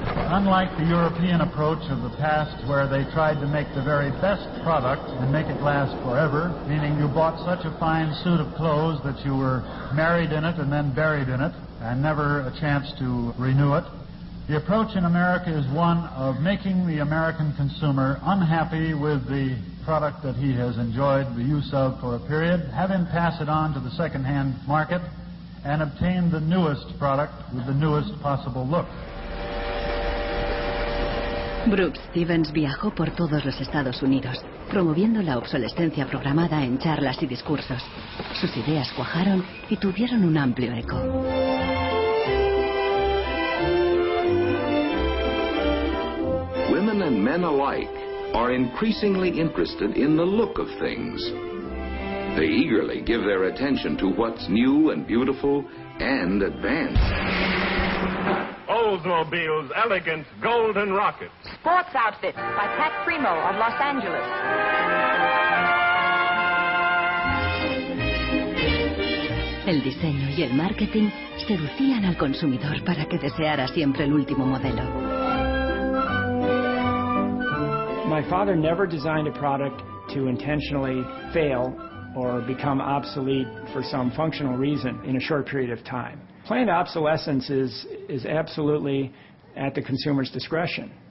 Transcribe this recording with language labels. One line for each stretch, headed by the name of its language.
English: Unlike the European approach of the past, where they tried to make the very best product and make it last forever, meaning you bought such a fine suit of clothes that you were married in it and then buried in it, and never a chance to renew it, the approach in America is one of making the American consumer unhappy with the product that he has enjoyed the use of for a period, have him pass it on to the second-hand market, and obtain the newest product with the newest possible look.
Spanish: Brooks Stevens viajó por todos los Estados Unidos, promoviendo la obsolescencia programada en charlas y discursos. Sus ideas cuajaron y tuvieron un amplio eco.
English: Women and men alike are increasingly interested in the look of things. They eagerly give their attention to what's new and beautiful and advanced. Oldsmobile's elegant golden rocket. Sports outfit by Pat Primo of Los Angeles.
Spanish: El diseño y el marketing seducían al consumidor para que deseara siempre el último modelo.
English: My father never designed a product to intentionally fail or become obsolete for some functional reason in a short period of time. Planned obsolescence is absolutely at the consumer's discretion.